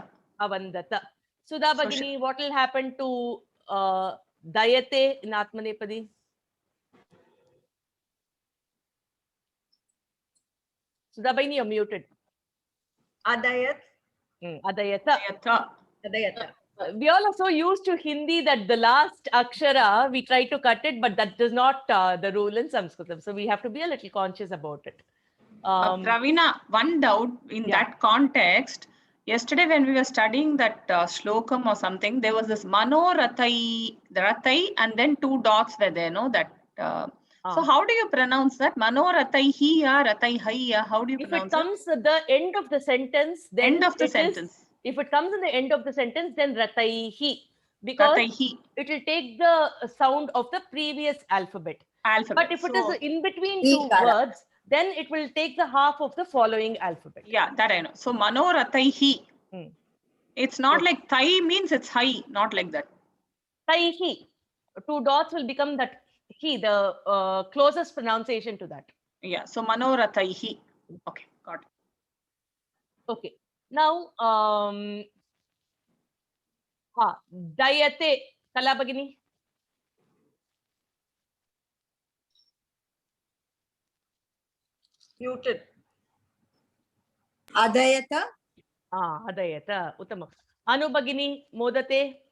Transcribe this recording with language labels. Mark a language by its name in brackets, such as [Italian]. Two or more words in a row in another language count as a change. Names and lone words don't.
[Sanskrit] Avandata. Sudha Bhagini, [English] what will happen to Dayate in Atmanepadi? Sudhabaini, you're muted. [Sanskrit] Adayat. Adayata. Adayata. [English] We all are so used to Hindi that the last akshara, we try to cut it, but that is not the rule in Sanskritam. So we have to be a little conscious about it. Pravina, one doubt in that context. Yesterday when we were studying that shlokam or something, there was this [Sanskrit] mano ratai, [English] the ratai, and then two dots were there, no? That. So how do you pronounce that? [Sanskrit] Mano rataihi ya rataihaiya. [English] How do you pronounce it? If it comes at the end of the sentence, then end of the sentence. If it comes in the end of the sentence, then rataihi. Because it will take the sound of the previous alphabet. But if it is in between two words, then it will take the half of the following alphabet. Yeah, that I know. So [Sanskrit] mano rataihi. [English] It's not like thai means it's high, not like that. [Sanskrit] Taihi. [English] Two dots will become that he, the closest pronunciation to that. Yeah, so [Sanskrit] mano rataihi. [English] Okay, got it. Okay. Now, [Sanskrit] Dayate, Kala Bhagini. [English] Muted. [Sanskrit] Adayata. Adayata. Uttamam. Anu Bhagini, Modate.